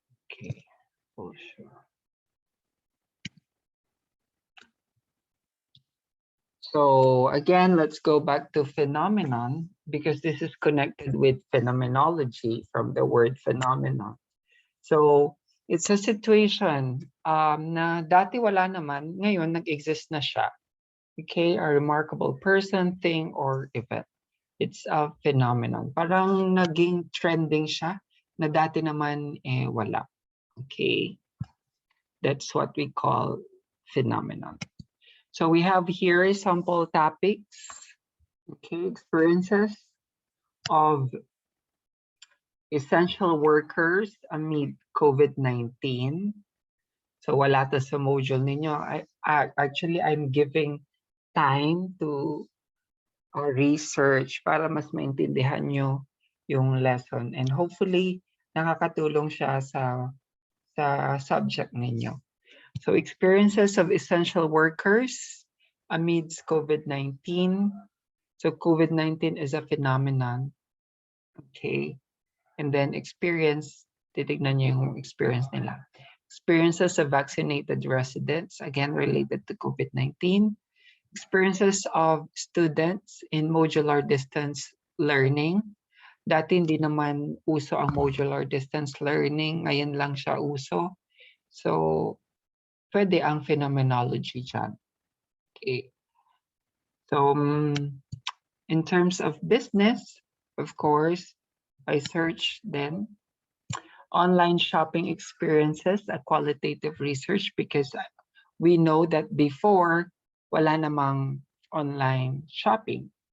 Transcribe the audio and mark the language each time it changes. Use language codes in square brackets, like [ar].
[en] Okay, for sure. So again, let's go back to phenomenon because this is connected with phenomenology from the word phenomenon. So It's a situation [tl] na dati wala naman, ngayon nag-exist na siya. [en] Okay, a remarkable person, thing, or event. It's a phenomenon. [tl] Parang naging trending siya na dati naman wala. [en] Okay, that's what we call phenomenon. So we have here sample topics. Okay, experiences of essential workers amid COVID-19. [tl] So wala to sa module ninyo. [en] Actually, I'm giving time to research [tl] para mas maintindihan nyo yung lesson. [en] And hopefully, [tl] nakakatulong siya sa subject ninyo. [en] So experiences of essential workers amidst COVID-19. So COVID-19 is a phenomenon. Okay. And then [tl] experience, titignan nyo yung experience nila. [en] Experiences of vaccinated residents, again related to COVID-19. Experiences of students in modular distance learning. [tl] Dati hindi naman uso ang modular distance learning, ngayon lang siya uso. So, pwede ang phenomenology dyan. [en] Okay. So, in terms of business, of course, I searched then online shopping experiences, a qualitative research, because we know that before, [tl] wala namang [en] online shopping.